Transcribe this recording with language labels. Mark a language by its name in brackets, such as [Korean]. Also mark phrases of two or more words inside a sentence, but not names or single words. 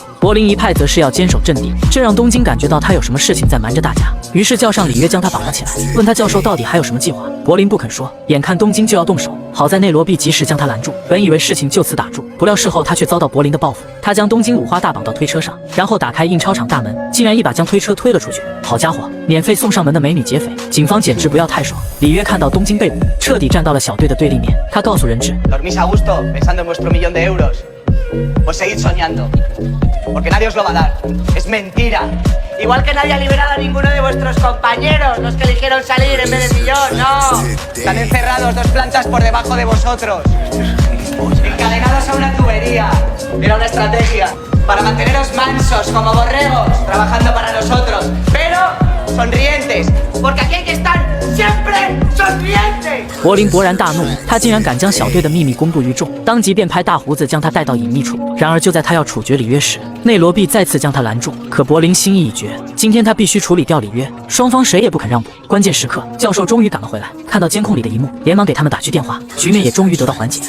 [Chinese] 柏林一派则是要坚守阵地，这让东京感觉到他有什么事情在瞒着大家，于是叫上里约将他绑了起来，问他教授到底还有什么计划。柏林不肯说，眼看东京就要动手， 好在内罗毕及时将他拦住，本以为事情就此打住，不料事后他却遭到柏林的报复。他将东京五花大绑到推车上，然后打开印钞厂大门，竟然一把将推车推了出去。好家伙，免费送上门的美女劫匪，警方简直不要太爽。里约看到东京被捕，彻底站到了小队的对立面。他告诉人质 [Spanish] Dormís a gusto pensando en vuestro millón de euros. Pues seguid soñando, porque nadie os lo va a dar. Es mentira. Igual que nadie ha liberado a ninguno de vuestros compañeros, los que eligieron salir en vez de millón, no. Están encerrados 2 plantas por debajo de vosotros, encadenados a una tubería. Era una estrategia para manteneros mansos como borregos, trabajando para nosotros, pero sonrientes, porque aquí hay que estar siempre sonrientes. [Chinese] 柏林勃然大怒，他竟然敢将小队的秘密公布于众，当即便派大胡子将他带到隐秘处。然而就在他要处决里约时，内罗毕再次将他拦住。可柏林心意已决，今天他必须处理掉里约，双方谁也不肯让步。关键时刻，教授终于赶了回来，看到监控里的一幕，连忙给他们打去电话，局面也终于得到缓解。